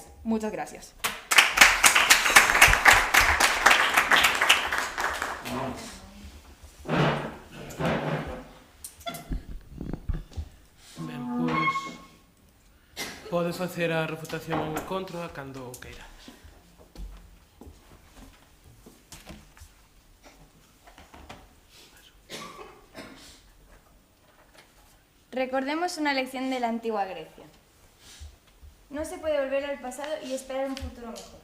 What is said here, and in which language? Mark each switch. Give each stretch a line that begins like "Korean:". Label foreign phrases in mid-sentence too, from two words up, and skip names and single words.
Spanish: Muchas gracias.
Galician: Ben, pois pode facer a refutación en contra cando queira.
Spanish: Recordemos una lección de la antigua Grecia. No se puede volver al pasado y esperar un futuro mejor.